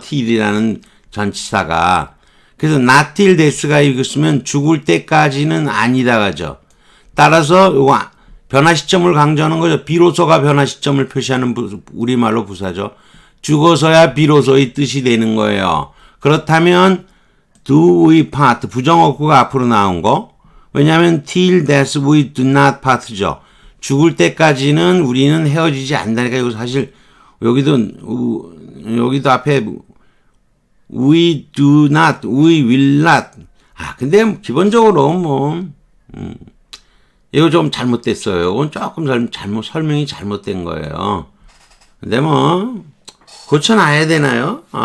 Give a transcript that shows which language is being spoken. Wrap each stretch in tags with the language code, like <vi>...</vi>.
<ko>till이라는 전치사가. 그래서 not till death가 읽었으면 죽을 때까지는 아니다 가죠. 따라서 요거 변화 시점을 강조하는 거죠. 비로소가 변화 시점을 표시하는 우리말로 부사죠. 죽어서야 비로소의 뜻이 되는 거예요. 그렇다면 do we part 부정어구가 앞으로 나온 거.</ko> <en>왜냐하면 till death we do not part죠.</en> <ko>죽을 때까지는 우리는 헤어지지 않는다니까. 이거 사실 여기도 앞에 we do not, we will not. 근데 기본적으로 이거 좀 잘못됐어요. 이건 조금 설명이 잘못된 거예요. 근데 고쳐놔야 되나요?</ko>